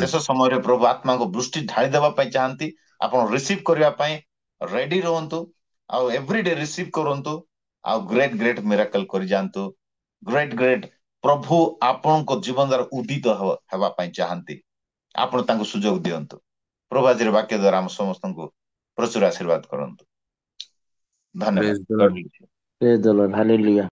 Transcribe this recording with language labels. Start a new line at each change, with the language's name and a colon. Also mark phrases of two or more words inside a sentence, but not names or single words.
Odia: ଶେଷ ସମୟରେ ପ୍ରଭୁ ଆତ୍ମାଙ୍କ ବୃଷ୍ଟି ଢାଳି ଦେବା ପାଇଁ ଚାହାନ୍ତି। ଆପଣ ରିସିଭ କରିବା ପାଇଁ ରେଡି ରୁହନ୍ତୁ, ଆଉ ଏଭ୍ରିଡେ ରିସିଭ କରନ୍ତୁ, ଆଉ
English: great great miracle
Odia: କରିଯାଆନ୍ତୁ। ଗ୍ରେଟ୍ ପ୍ରଭୁ ଆପଣଙ୍କ ଜୀବନ ଦ୍ୱାରା ଉଦିତ ହେବା ପାଇଁ ଚାହାନ୍ତି। ଆପଣ ତାଙ୍କୁ ସୁଯୋଗ ଦିଅନ୍ତୁ। ପ୍ରଭୁ ଆଜିର ବାକ୍ୟ ଦ୍ୱାରା ଆମ ସମସ୍ତଙ୍କୁ ପ୍ରଚୁର ଆଶୀର୍ବାଦ କରନ୍ତୁ। ଧନ୍ୟବାଦ।
English: Praise the God Lord. bless you. Praise the Lord. Hallelujah.